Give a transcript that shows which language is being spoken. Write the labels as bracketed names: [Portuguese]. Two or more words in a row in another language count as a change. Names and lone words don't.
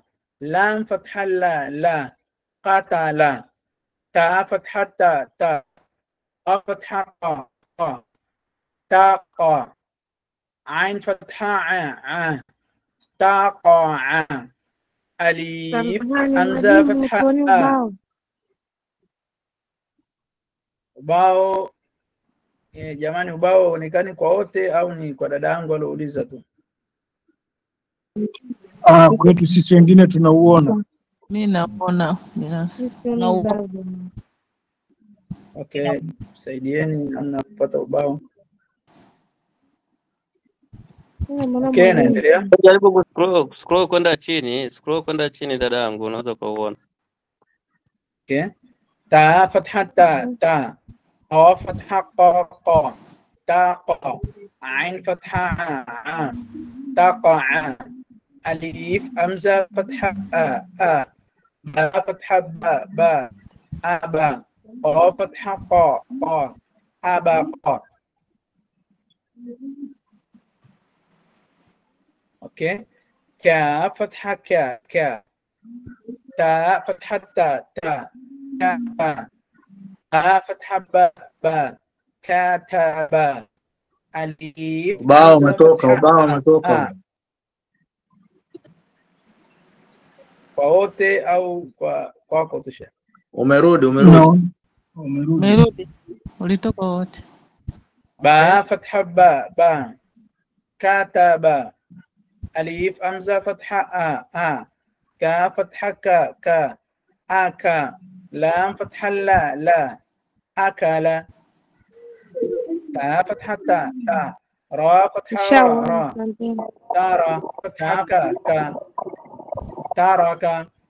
[Arabic] لام فتحة لا لا، قاتلا، تا فتحة تا تا، فتحة قا قا، تاقا، عين فتحة ع تاقا، أليف همزة فتحة ubao. [Swahili] Jamani, ubao uonekani kwa wote au ni kwa dada yangu aliouliza tu? Kwetu sisi wengine tunauona. Mimi naona Okay, saidieni namna kupata ubao. Okay, naendelea. Jaribu scroll kwenda chini dada yangu, unaweza kuona. [Arabic] Okay. تا فتحة تا تا، قا فتحة قا قا, تاقا، عين فتحة ع، تاقا، ألف همزة فتحة أ، با فتحة با با، أبا, قا فتحة قا قا، أباقا. اوكي. كا فتحة كا كا، تا فتحة تا تا، كافا، با فتحة با با، كاتبا، أليف [Swahili] Ubao umetoka. Kwa wote au kwako tu Sheikh? Umerudi. Ulitoka wote. [Arabic] با فتحة با با، كتبا, أليف أمزة فتحة آ، كا فتحة كا، آكا، لام فتحة لا لا، أكلا، تا فتحة تا، را فتحة را، تارا فتحة كا، تاركا،